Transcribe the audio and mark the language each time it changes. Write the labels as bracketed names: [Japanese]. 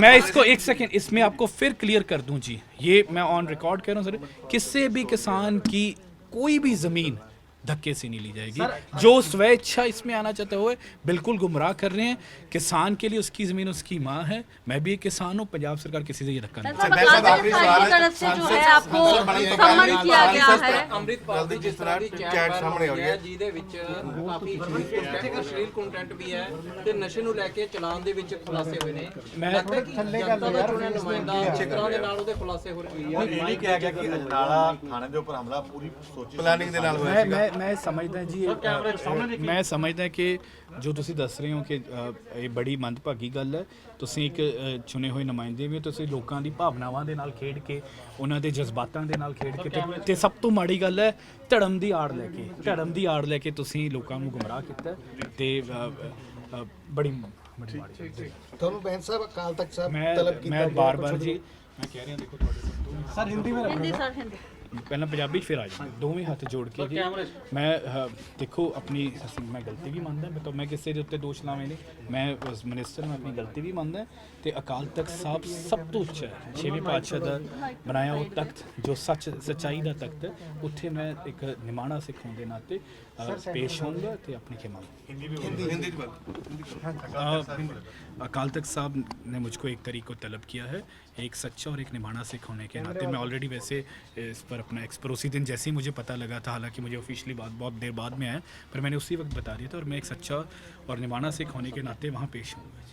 [Hindi] मैं इसको एक सेकंड इसमें आपको फिर क्लियर कर दूं जी, ये मैं ऑन रिकॉर्ड कह रहा हूं सर, किसी भी किसान की कोई भी जमीन धक्के से नहीं ली जाएगी। जो स्वेच्छा इसमें आना चाहते हुए बिल्कुल गुमराह कर रहे हैं। किसान के लिए उसकी जमीन उसकी माँ है। मैं भी एक किसान हूँ, पंजाब सरकार किसी से ये धक्का नहीं। बैन साहब आखिरी सवाल है। तरफ से जो है आपको सम्मान किया गया है। [Punjabi] ਅੰਮ੍ਰਿਤ ਪਾਲ ਦੀ ਜਿਸ ਤਰ੍ਹਾਂ ਦੀ ਚੈਟ ਸਾਹਮਣੇ ਆ ਰਹੀ ਹੈ, ਜਿਹਦੇ ਵਿੱਚ ਕਾਫੀ ਅਸ਼ਲੀਲ ਕੰਟੈਂਟ ਵੀ ਹੈ ਤੇ ਨਸ਼ੇ ਨੂੰ ਲੈ ਕੇ ਚਲਾਨ ਦੇ ਵਿੱਚ ਖੁਲਾਸੇ ਹੋਏ ਨੇ। ਲੱਗਦਾ ਕਿ ਜਨਤਾ ਦਾ ਚੁਣਿਆ ਨੁਮਾਇੰਦਾ ਇਸ ਤਰ੍ਹਾਂ ਦੇ ਨਾਲ ਉਹਦੇ ਖੁਲਾਸੇ ਹੋ ਰਹੇ ਨੇ। ਇਹ ਨਹੀਂ ਕਿਹਾ ਗਿਆ ਕਿ ਅਜਨਾਲਾ ਥਾਣੇ ਦੇ ਉੱਪਰ ਹਮਲਾ ਪੂਰੀ ਸੋਚੀ ਪਲਾਨਿੰਗ ਦੇ ਨਾਲ ਹੋਇਆ ਸੀਗਾ। मैं समझदा जी, मैं समझदा कि जो तुसी दस रहे हो कि ਇਹ ਬੜੀ ਮੰਦਭਾਗੀ ਗੱਲ ਹੈ। ਤੁਸੀਂ ਇੱਕ ਚੁਣੇ ਹੋਏ ਨੁਮਾਇੰਦੇ ਵੀ ਹੋ, ਤੁਸੀਂ ਲੋਕਾਂ ਦੀ ਭਾਵਨਾਵਾਂ ਦੇ ਨਾਲ ਖੇਡ ਕੇ, ਉਹਨਾਂ ਦੇ ਜਜ਼ਬਾਤਾਂ ਦੇ ਨਾਲ ਖੇਡ ਕੇ, ਤੇ ਸਭ ਤੋਂ ਮਾੜੀ ਗੱਲ ਹੈ ਧਰਮ ਦੀ ਆੜ ਲੈ ਕੇ ਤੁਸੀਂ ਲੋਕਾਂ ਨੂੰ ਗੁੰਮਰਾਹ ਕੀਤਾ ਤੇ ਬੜੀ ਮਾੜੀ ਤੁਹਾਨੂੰ ਬੈਂਸ ਸਾਹਿਬ ਅਕਾਲ ਤਖਤ ਸਾਹਿਬ ਤਲਬ ਕੀਤਾ ਮੈਂ ਬਾਰ-ਬਾਰ ਜੀ ਮੈਂ ਕਹਿ ਰਿਹਾ ਦੇਖੋ ਤੁਹਾਡੇ ਸਰ ਹਿੰਦੀ में [Hindi] हिंदी सर हिंदी [Punjabi] ਪਹਿਲਾਂ ਪੰਜਾਬੀ 'ਚ ਫਿਰ ਆ ਜਾਣਾ, ਦੋਵੇਂ ਹੱਥ ਜੋੜ ਕੇ ਜੀ। ਮੈਂ ਦੇਖੋ ਆਪਣੀ ਮੈਂ ਗਲਤੀ ਵੀ ਮੰਨਦਾ, ਮੈਂ ਕਿਸੇ ਦੇ ਉੱਤੇ ਦੋਸ਼ ਲਾਵੇਂ ਨਹੀਂ, ਮੈਂ ਉਸ ਮਿਨਿਸਟਰ ਮੈਂ ਆਪਣੀ ਗਲਤੀ ਵੀ ਮੰਨਦਾ। ਤੇ ਅਕਾਲ ਤਖਤ ਸਾਹਿਬ ਸਭ ਤੋਂ ਉੱਚਾ ਹੈ, 6ਵੇਂ ਪਾਤਸ਼ਾਹ ਦਾ ਬਣਾਇਆ ਉਹ ਤਖਤ ਜੋ ਸੱਚਾਈ ਦਾ ਤਖਤ ਹੈ। ਉੱਥੇ ਮੈਂ ਇੱਕ ਨਿਮਾਣਾ ਸਿੱਖ ਹੋਣ ਦੇ ਨਾਤੇ ਪੇਸ਼ ਹੋਊਂਗਾ ਤੇ ਆਪਣੀ ਖਿਮਾ। [Hindi] हिंदी की बात। अकाल तख्त साहब ने मुझको एक तरीक़ को तलब किया है, एक सच्चा और एक निमाना सिख होने के नाते। मैं ऑलरेडी वैसे इस पर अपना उसी दिन जैसे ही मुझे पता लगा था, हालांकि मुझे ऑफिशियली बात बहुत देर बाद में आया, पर मैंने उसी वक्त बता दिया था, और मैं एक सच्चा और निमाना सिख होने के नाते वहाँ पेश हूँ।